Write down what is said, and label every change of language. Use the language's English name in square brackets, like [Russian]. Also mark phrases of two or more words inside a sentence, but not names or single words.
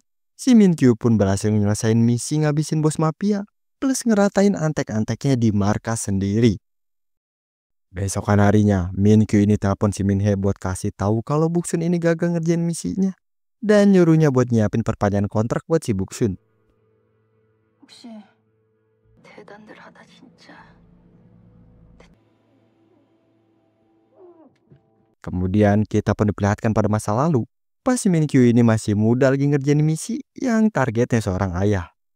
[Indonesian] Si Minkyu pun berhasil nyelesain misi ngabisin bos mafia, plus ngeratain antek-anteknya di markas sendiri. Besokan harinya, Minkyu ini telepon si Minhe buat kasih tahu kalau Buksun ini gagal ngerjain misinya. Dan nyuruhnya buat nyiapin perpanjangan kontrak buat si Buksun. [Korean] 혹시 대단들 하다 진짜. [Indonesian] Kemudian kita pun diperlihatkan pada masa lalu. Pas si Minkyu ini masih muda lagi ngerjain misi yang targetnya seorang ayah.